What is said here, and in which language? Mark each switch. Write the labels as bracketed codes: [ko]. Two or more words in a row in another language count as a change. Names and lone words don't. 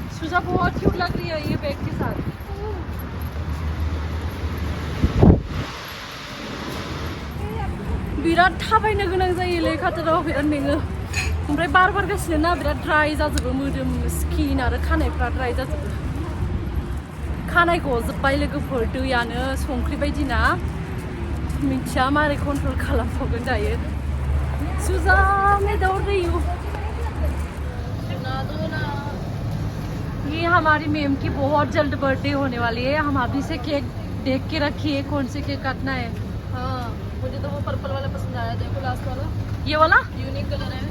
[hi] सुजा बहुत क्यूट लग रही है ये बैग के साथ। [brx] बिराद थाबायनो गोनां जायोलै काटाराव बिराद मेङो ओमफ्राय बार बारगासिनो ना बिराद ड्राइ जाजोबो मोदोम स्किन आरो खानायफ्रा ड्राइ जाजोबो खानाय गजोब्बाय लोगोफोर दैयानो संख्रि बायदि ना मिथिया मारै कन्ट्रल खालामबावगोन दायो सुजा [hi] मैं दौड़ रही हूँ ये हमारी मेम की बहुत जल्द बर्थडे होने वाली है हम अभी से केक देख के रखिए कौन से केक काटना है। हाँ मुझे तो वो पर्पल वाला पसंद आया देखो लास्ट वाला ये वाला यूनिक कलर है